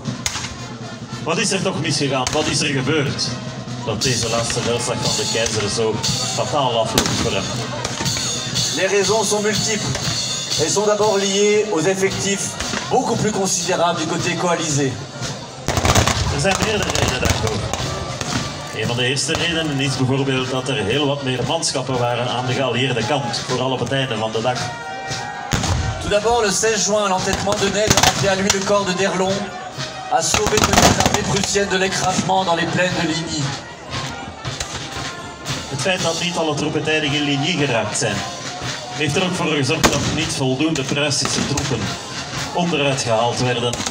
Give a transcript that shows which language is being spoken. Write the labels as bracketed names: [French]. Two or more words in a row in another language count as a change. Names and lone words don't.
[Dutch] Wat is er toch misgegaan? Wat is er gebeurd? Dat deze laatste veldslag van de keizer zo fataal afloopt voor hem. [French] Les raisons sont multiples. Elles sont d'abord liées aux effectifs beaucoup plus considérables du côté coalisé. [Dutch] Er zijn meerdere redenen daarvoor. Een van de eerste redenen is bijvoorbeeld dat er heel wat meer manschappen waren aan de geallieerde kant, vooral op het einde van de dag. [French] Tout d'abord, le 16 juin, l'entêtement de Ney de rappeler à lui le corps de D'Erlon a sauvé l'armée prussienne de l'écrasement dans les plaines de Ligny. [Dutch] Het feit dat niet alle troepen tijdig in Ligny geraakt zijn, heeft er ook voor gezorgd dat niet voldoende Pruisische troepen onderuit gehaald werden.